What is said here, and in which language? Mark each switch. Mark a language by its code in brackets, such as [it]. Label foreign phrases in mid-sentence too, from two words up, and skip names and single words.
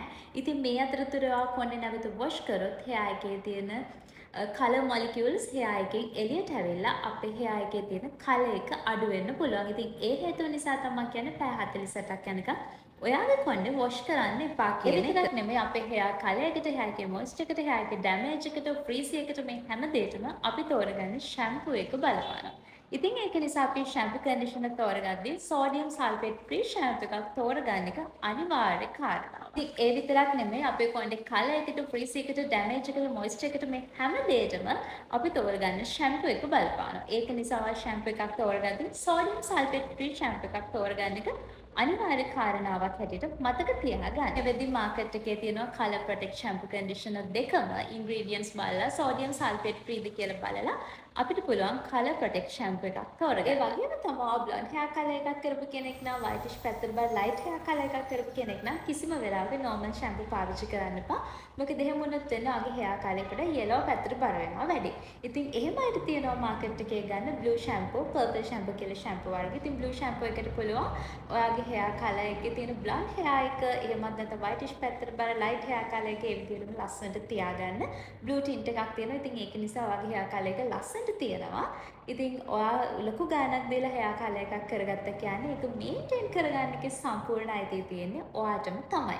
[si] ඉතින් මේ අතරතුර ඔයා කොණ්ඩේ නැවත wash කරොත් hair එකේ තියෙන [en] color molecules [si] hair එකෙන් එළියට ඇවිල්ලා අපේ hair එකේ තියෙන color එක අඩු වෙන්න පුළුවන්. ඉතින් ඒ හේතුව නිසා තමයි කියන්නේ පැය 48ක් යනකම් ඔයාගේ කොණ්ඩේ වොෂ් කරන්න එපා කියන එක. නෙමෙයි අපේ [en] hair color [si] එකට, hair එකේ moisture එකට, hair එකේ damage එකට, frizzy එකට මේ හැම දෙයකම අපි තෝරගන්නේ shampoo එක බලපානවා. ඉතින් ඒක නිසා අපි [en] shampoo conditioner [si] තෝරගද්දී [en] sodium sulfate free shampoo [si] එකක් තෝරගන්න එක අනිවාර්ය කාරණාවක්. ඉතින් ඒ විතරක් නෙමෙයි අපේ කොණ්ඩේ color එකට, frizzy එකට, damage එකට, moisture එකට මේ හැම දෙයකම අපි තෝරගන්න shampoo එක බලපානවා. ඒක නිසා ඔයා shampoo එකක් තෝරගද්දී [en] sodium sulfate free shampoo [si] එකක් තෝරගන්න එක අනිවාර්ය කාරණාවක් හැටියට මතක තියාගන්න. වෙද්දි මාකට් එකේ තියෙනවා [en] color protect shampoo conditioner [si] දෙකම ingredients බලලා [en] sodium sulfate free [si] ද කියලා බලලා අපිට පුළුවන් [en] color protect shampoo [si] එකක් තෝරගන්න. ඒ වගේම තමයි [en] blonde hair color [si] එකක් කරපු කෙනෙක් නම් whitish පැත්තට බල [en] light hair color [si] එකක් කරපු කෙනෙක් නම් කිසිම වෙලාවක [en] normal shampoo [si] පාවිච්චි කරන්න එපා. මොකද එහෙම වුණොත් වෙන ආගේ [en] hair color [si] එකට yellow පැත්තට බර වෙනවා වැඩි. ඉතින් එහෙම අයට තියෙනවා මාකට් එකේ ගන්න [en] blue shampoo, purple shampoo [si] කියලා shampoo වර්ග. ඉතින් [en] blue shampoo [si] එකට පුළුවන් ඔයාගේ [en] hair color [si] එකේ තියෙන [en] blonde hair [si] එක එහෙමත් නැත්නම් whitish පැත්තට බර [en] light hair color [si] එක ඒ විදිහටම ලස්සනට තියාගන්න. [en] blue tint [si] එකක් තියෙනවා. ඉතින් ඒක නිසා ඔයාගේ [en] hair color [si] එක ලස්සනට තියෙනවා. ඉතින් ඔයා ලොකු ගාණක් දීලා [en] hair color [si] එකක් කරගත්ත කියන්නේ ඒක maintain කරගන්න එකේ සම්පූර්ණ අයිතිය තියෙන්නේ ඔයාටම තමයි.